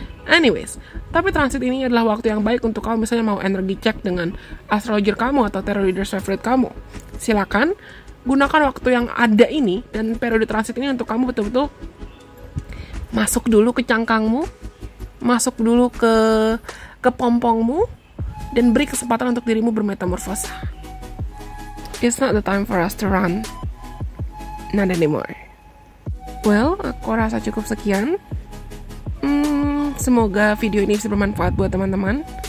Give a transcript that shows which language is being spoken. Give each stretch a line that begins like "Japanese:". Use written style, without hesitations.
Indonesian: Anyways, tapi transit ini adalah waktu yang baik untuk kamu misalnya mau energi check dengan astrologer kamu atau tarot readers favorite kamu. Silakan gunakan waktu yang ada ini dan periode transit ini untuk kamu betul-betul masuk dulu ke cangkangmu, masuk dulu ke pompongmu, dan beri kesempatan untuk dirimu bermetamorfosa.
English: It's not the time for us to run, not anymore.
Indonesian: Well, aku rasa cukup sekian. Semoga video ini bisa bermanfaat buat teman-teman.